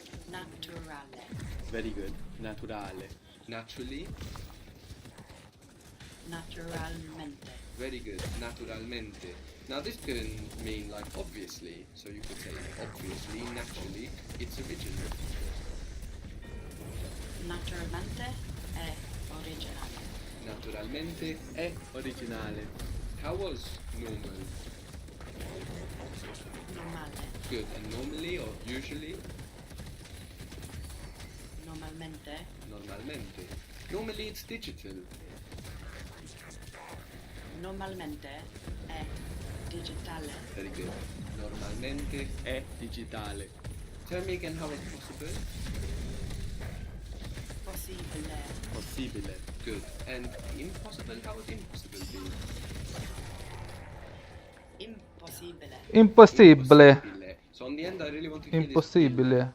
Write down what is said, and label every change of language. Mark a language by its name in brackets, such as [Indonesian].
[Italian] Naturale. [English] Very good. Naturale. Naturally. [Italian] Naturalmente. [English] Very good. Naturalmente. Now this can mean like obviously. So you could say obviously, naturally, it's original. [Italian] Naturalmente è originale. Naturalmente è originale. [English] How was normal? [Italian] Normale. [English] Good. And normally or usually? [Italian] Normalmente. [English] Normalmente. Normally it's digital. [Italian] Normalmente è digitale. [English] Very good. [Italian] Normalmente è digitale. [English] Tell me again how it's possible. [Italian] Possibile. Possibile. Good. [English] And impossible, how would impossible be? [Italian] Impossibile. Impossibile. [English] So on the end I really want to hear [Italian] Impossibile.